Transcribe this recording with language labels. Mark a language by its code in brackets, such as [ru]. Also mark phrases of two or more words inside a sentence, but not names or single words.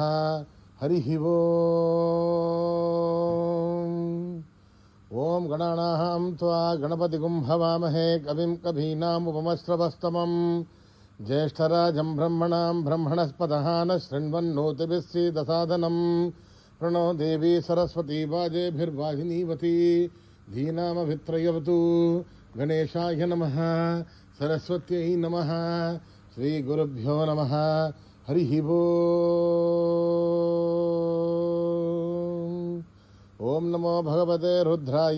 [sa] हरि ओं. ओं गणानां त्वा गणपतिगुं हवामहे कविं कवीनामुपमश्रवस्तमं ज्येष्ठराजं ब्रह्मणां ब्रह्मणस्पतः न शृण्वन्नोतिभिः सीदसादनं प्रणो देवी सरस्वती वाजेभिर्वाहिनीवती धीनामभित्रयवतु. गणेशाय नमः. सरस्वत्यै नमः. श्रीगुरुभ्यो नमः. हरिः ओम नमो भगवते रुद्राय.